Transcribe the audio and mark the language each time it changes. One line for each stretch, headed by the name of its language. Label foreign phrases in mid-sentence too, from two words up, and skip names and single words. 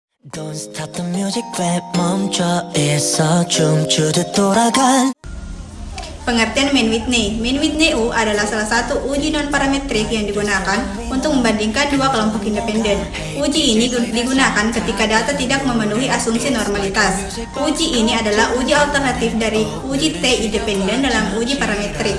English: Don't stop the music,
Korean: 왜 멈춰 있어 춤추듯 돌아간.
Indonesian: Pengertian main Whitney. Main Whitney U adalah salah satu uji non-parametrik yang digunakan untuk membandingkan dua kelompok independen. Uji ini digunakan ketika data tidak memenuhi asumsi normalitas. Uji ini adalah uji alternatif dari uji T independen dalam uji parametrik.